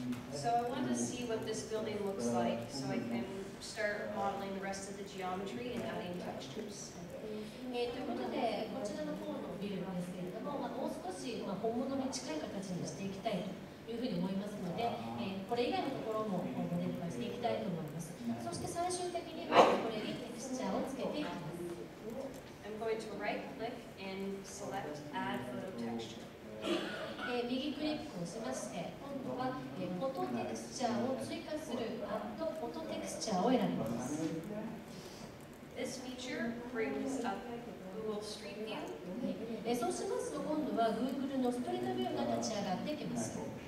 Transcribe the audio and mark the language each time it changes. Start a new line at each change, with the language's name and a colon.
English: So I want to see what this building looks like, so I can start modeling the rest of the geometry and adding textures.
Japanese: ということで、こちらの方のビルですけれども、もう少し、本物に近い形にしていきたいというふうに思いますので、これ以外のところもモデル化していきたいと思います。そして最終的にはこれにテクスチャーをつけていきます。
English: I'm going to right click and select add photo texture.
Japanese: 右クリックをしまして、今度はフォトテクスチャーを追加するアッドフォトテクスチャーを選びます。
English: This feature brings up Google Street View.
Japanese: そうしますと、今度は Google のストリートビューが立ち上がってきます。